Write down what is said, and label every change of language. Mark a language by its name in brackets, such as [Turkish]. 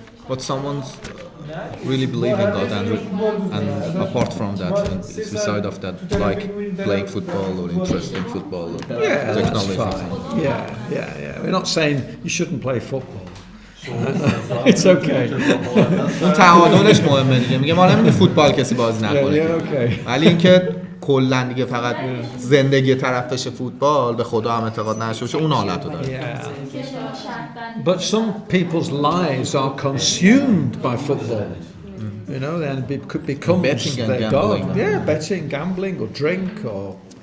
[English] But someone's really believing God and apart from that, beside of that, like playing football or interest in football or technology. Yeah. We're not saying you shouldn't play football. It's okay. [Persian] اون تعادلش مهمه دیگه. میگه ما نمیگیم فوتبال کسی بازی نکنه. ولی اینکه کلا دیگه فقط زندگی طرف بشه فوتبال، به خدا هم اعتقاد نشه باشه، اون حالتو داره. [English] But some people's lives are consumed by football. You know, then it could become their god. Yeah, betting, gambling or drink or